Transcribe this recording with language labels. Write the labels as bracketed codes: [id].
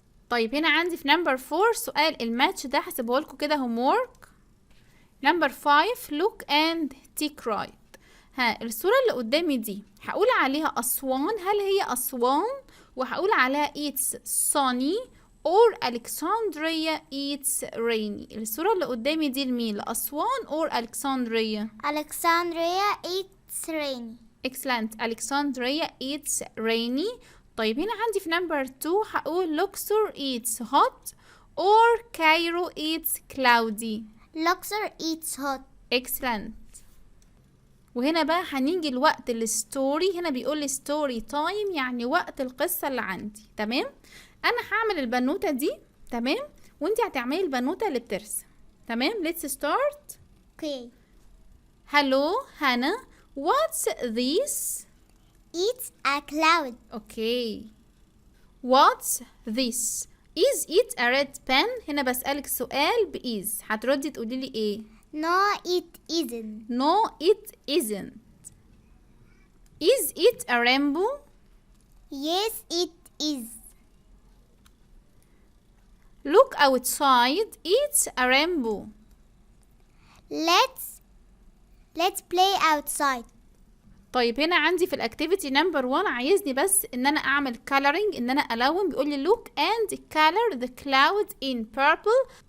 [ar] طيب هنا عندي في number 4 سؤال الماتش ده هسيبه لكم كده homework. [en] number 5 look and take right. [ar] الصورة اللي قدامي دي هقول عليها أسوان، هل هي أسوان؟ وهقول عليها [en] it's sunny or Alexandria it's rainy. [ar] الصورة اللي قدامي دي لمين؟ لأسوان or Alexandria؟ [en] it's rainy. excellent. Alexandria it's rainy. [ar] طيب هنا عندي في [en] number 2 [ar] هقول [en] Luxor it's hot or Cairo it's cloudy. Luxor it's hot. excellent. [ar] وهنا بقى هنيجي لوقت الستوري. هنا بيقول لي ستوري تايم، يعني وقت القصة اللي عندي. تمام؟ انا هعمل البنوتة دي، تمام، وانتي هتعملي البنوتة اللي بترسم. [en] تمام؟ let's start. okay. hello Hannah, what's this? it's a cloud. okay. what's this? is it a red pen? [ar] هنا بسألك سؤال بإيز، هتردي تقولي لي ايه؟ [en] no it isn't. no it isn't. is it a rainbow? yes it is. look outside, it's a rainbow. let's play outside. [ar] طيب هنا عندي في الاكتيفيتي نمبر 1 عايزني بس ان انا اعمل coloring، ان انا الون. بيقول لي [en] look and color the cloud in purple.